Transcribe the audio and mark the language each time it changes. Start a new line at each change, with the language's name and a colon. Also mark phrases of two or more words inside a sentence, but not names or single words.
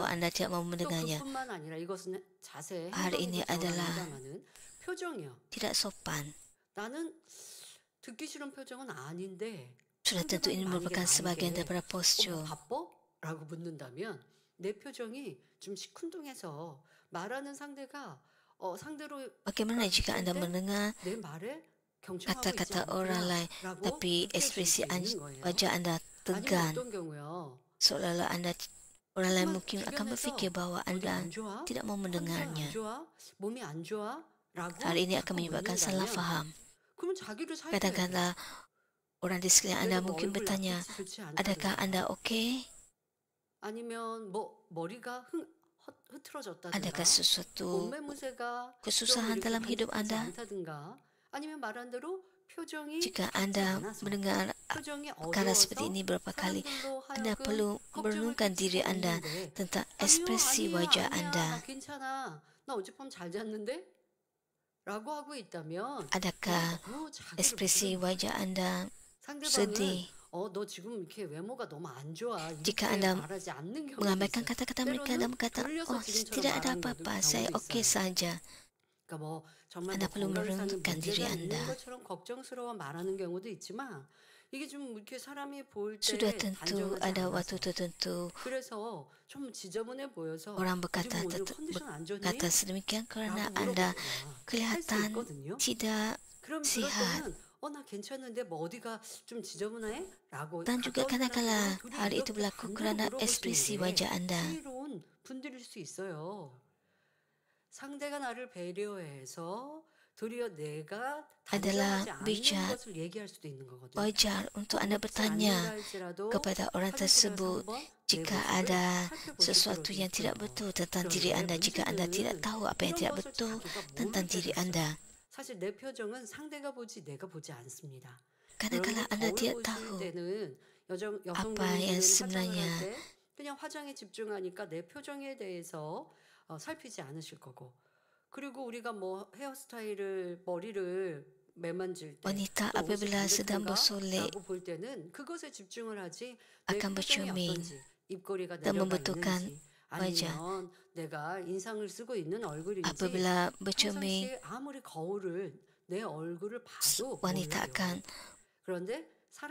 Korean: 것이죠.
Malay: anda tidak mahu
Korean: 또
Malay: mendengarnya.
Korean: 그뿐만 아니라 이것은 자세
Malay: Hal ini
Korean: 행동에도
Malay: adalah
Korean: 들어갑니다마는 표정이요.
Malay: tidak sopan.
Korean: 나는 듣기 싫은 표정은 아닌데
Malay: Sudah tentu ini
Korean: 상대방이
Malay: merupakan
Korean: 만약에
Malay: sebahagian
Korean: 나에게
Malay: daripada postur.
Korean: 바빠? 라고 묻는다면 내 표정이 좀 시큰둥해서 말하는 상대가 상대로
Malay: Bagaimana jika anda
Korean: 때
Malay: mendengar
Korean: 내 말에 경청하고 있지
Malay: kata-kata orang lain
Korean: 않구나라고
Malay: tapi
Korean: 느껴질
Malay: ekspresi
Korean: 수 있는 거예요.
Malay: wajah anda
Korean: 아니면
Malay: tegan,
Korean: 어떤 경우요?
Malay: seolah-olah orang lain
Korean: 정말
Malay: mungkin akan
Korean: 주변에서
Malay: berfikir bahawa
Korean: 어디
Malay: anda
Korean: 안 좋아?
Malay: tidak mau
Korean: 컨디션 안
Malay: mendengarnya.
Korean: 좋아? 몸이 안 좋아? 라고
Malay: Hal ini akan
Korean: 자꾸
Malay: menyebabkan salah
Korean: 묻는다면
Malay: faham.
Korean: 그러면 자기를 살펴야 돼요.
Malay: Kadang-kadang Orang di sekeliling Anda
Korean: 내가 뭐
Malay: mungkin
Korean: 얼굴
Malay: bertanya,
Korean: 낯빛이 좋지
Malay: adakah
Korean: 않다든가
Malay: Anda okey?
Korean: 아니면 뭐 머리가 흐트러졌다든가
Malay: Adakah sesuatu
Korean: 몸매 무새가 좀
Malay: kesusahan
Korean: 이렇게
Malay: dalam hidup
Korean: 반듯하지
Malay: Anda?
Korean: 않다든가 아니면 말한 대로 표정이
Malay: Jika
Korean: 밝지
Malay: Anda
Korean: 않아서
Malay: mendengar
Korean: 표정이
Malay: perkara seperti
Korean: 어두워서
Malay: ini beberapa kali,
Korean: 사람들로
Malay: Anda
Korean: 하여금
Malay: perlu
Korean: 걱정을
Malay: merenungkan diri
Korean: 끼치게
Malay: Anda
Korean: 했는데
Malay: tentang
Korean: 아니요
Malay: ekspresi
Korean: 아니야
Malay: wajah
Korean: 아니야 나
Malay: Anda.
Korean: 괜찮아 나 어젯밤 잘 잤는데 라고 하고 있다면 그건
Malay: Adakah
Korean: 너무 자기를
Malay: ekspresi
Korean: 모르는
Malay: wajah
Korean: 거죠.
Malay: Anda
Korean: 상대방은
Malay: sedih?
Korean: 너 지금 이렇게 외모가 너무 안 좋아
Malay: Jika
Korean: 이렇게
Malay: Anda
Korean: 말하지 않는 경우도
Malay: mengabaikan
Korean: 있어요.
Malay: kata-kata mereka dan
Korean: 때로는
Malay: berkata,
Korean: 돌려서
Malay: oh
Korean: 지금처럼
Malay: tidak ada
Korean: 말하는
Malay: apa-apa, saya
Korean: 경우도
Malay: okey
Korean: 있어요.
Malay: saja.
Korean: 그러니까 뭐 정말
Malay: Anda
Korean: 뭐
Malay: perlu
Korean: 건강상에
Malay: merenungkan diri
Korean: 문제가 있는
Malay: Anda.
Korean: 것처럼 걱정스러워 말하는 경우도 있지만 이게 좀 이렇게 사람이 볼
Malay: Sudah
Korean: 때
Malay: tentu
Korean: 단정하지
Malay: ada waktu
Korean: 않아서
Malay: tertentu
Korean: 그래서 좀 지저분해 보여서
Malay: orang
Korean: 지금
Malay: berkata
Korean: 오늘 컨디션 안 좋니?
Malay: berkata sedemikian kerana
Korean: 라고
Malay: Anda
Korean: 물어보거나 할 수
Malay: kelihatan
Korean: 있거든요.
Malay: tidak
Korean: 그럼 그럴
Malay: sihat.
Korean: 때는 나 괜찮은데 뭐 어디가 좀 지저분해? 라고
Malay: Dan juga
Korean: 가까운 사람들은
Malay: kadang-kala
Korean: 둘이
Malay: hal itu
Korean: 이렇게
Malay: berlaku
Korean: 반대로
Malay: kerana
Korean: 물어보시는
Malay: ekspresi
Korean: 게
Malay: wajah Anda.
Korean: 지혜로운 분들일 수 있어요. 상대가 나를 배려해서 도리어 내가
Malay: Adalah
Korean: 단정하지 않는
Malay: bijak,
Korean: 것을 얘기할 수도 있는 거거든요.
Malay: wajar untuk Anda
Korean: 묻지 않는다
Malay: bertanya
Korean: 할지라도
Malay: kepada orang
Korean: 화장실에 가서
Malay: tersebut
Korean: 한번 내
Malay: jika
Korean: 모습을
Malay: ada
Korean: 살펴보실
Malay: sesuatu
Korean: 필요도
Malay: yang tidak
Korean: 있고요.
Malay: betul tentang diri
Korean: 그런데
Malay: Anda jika Anda tidak
Korean: 문제는
Malay: tahu apa yang
Korean: 이런
Malay: tidak
Korean: 것을
Malay: betul
Korean: 자기가 모를
Malay: tentang
Korean: 때가
Malay: diri
Korean: 있어요.
Malay: Anda.
Korean: 사실 내 표정은 상대가 보지 내가 보지 않습니다.
Malay: Kadang-kala
Korean: 여러분들
Malay: Anda
Korean: 거울
Malay: tidak
Korean: 보실
Malay: tahu
Korean: 때는
Malay: apa yang
Korean: 여성분들은 화장을
Malay: sebenarnya
Korean: 할 때 그냥 화장에 집중하니까 내 표정에 대해서 살피지 않으실 거고 그리고 우리가 뭐 헤어스타일을 머리를 매만질 때
Malay: wanita
Korean: 또 옷이
Malay: apabila sedang bersolek
Korean: 반듯한가라고 볼 때는 그것에 집중을 하지 내
Malay: akan
Korean: 표정이
Malay: bercermin
Korean: 어떤지 입꼬리가
Malay: dan
Korean: 내려가
Malay: membentukkan
Korean: 있는지
Malay: wajah.
Korean: 아니면 내가 인상을 쓰고 있는 얼굴인지
Malay: Apabila bercermin,
Korean: 평상시에 아무리 거울을 내 얼굴을 봐도
Malay: wanita
Korean: 몰라요.
Malay: akan
Korean: 그런데 사람